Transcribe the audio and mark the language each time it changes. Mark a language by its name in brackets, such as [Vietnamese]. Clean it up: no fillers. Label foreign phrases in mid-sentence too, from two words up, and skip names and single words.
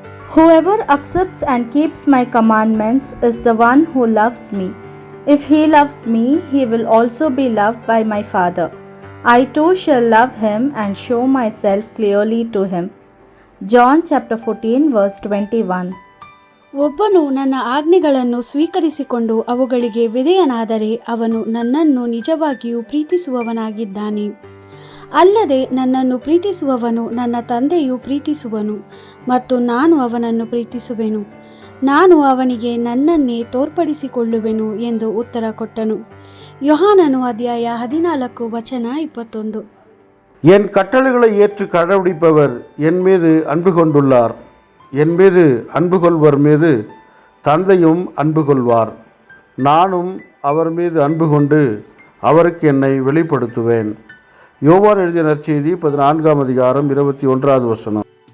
[English] Whoever accepts and keeps my commandments is the one who loves me. If he loves me, he will also be loved by my Father. I too shall love him and show myself clearly to him. John chapter 14 verse 21. [Kannada] ಒಬ್ಬನು ನನ್ನ ಆಜ್ಞೆಗಳನ್ನು ಸ್ವೀಕರಿಸಿಕೊಂಡು ಅವುಗಳಿಗೆ ವಿಧೇಯನಾದರೆ ಅವನು ನನ್ನನ್ನು ನಿಜವಾಗಿಯೂ ಪ್ರೀತಿಸುವವನಾಗಿದ್ದಾನೆ. ಅಲ್ಲದೆ ನನ್ನನ್ನು ಪ್ರೀತಿಸುವವನು ನನ್ನ ತಂದೆಯು ಪ್ರೀತಿಸುವನು ಮತ್ತು ನಾನು ಅವನನ್ನು ಪ್ರೀತಿಸುವೆನು. ನಾನು ಅವನಿಗೆ ನನ್ನನ್ನೇ ತೋರ್ಪಡಿಸಿಕೊಳ್ಳುವೆನು ಎಂದು ಉತ್ತರ ಕೊಟ್ಟನು. ಯೋಹಾನನು ಅಧ್ಯಾಯ 14 ವಚನ 21. [Tamil] என் கட்டளைகளை ஏற்று கடைபிடிப்பவர் என் மீது அன்பு கொண்டுள்ளார். என் மீது அன்பு கொள்வர் மீது தந்தையும் அன்பு கொள்வார். நானும் அவர் மீது அன்பு கொண்டு அவருக்கு என்னை வெளிப்படுத்துவேன். யோவான் எழுதிய நற்செய்தி 14 அதிகாரம் 21 வசனம்.